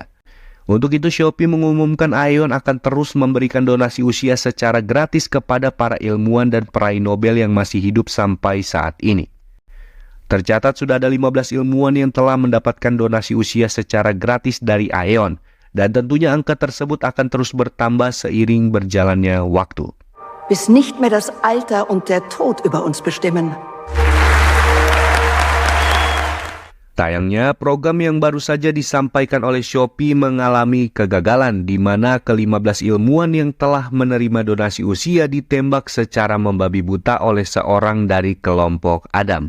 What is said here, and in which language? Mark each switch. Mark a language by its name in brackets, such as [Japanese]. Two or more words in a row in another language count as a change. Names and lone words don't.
[Indonesian] Untuk itu, Sophie mengumumkan Aeon akan terus memberikan donasi usia secara gratis kepada para ilmuwan dan peraih Nobel yang masih hidup sampai saat ini. Tercatat sudah ada 15 ilmuwan yang telah mendapatkan donasi usia secara gratis dari Aeon, dan tentunya angka tersebut akan terus bertambah seiring berjalannya waktu. [German] Bis nicht mehr das Alter und der Tod über uns bestimmen. [Indonesian] Sayangnya, program yang baru saja disampaikan oleh Sophie mengalami kegagalan, di mana ke-15 ilmuwan yang telah menerima donasi usia ditembak secara membabi buta oleh seorang dari kelompok Adam.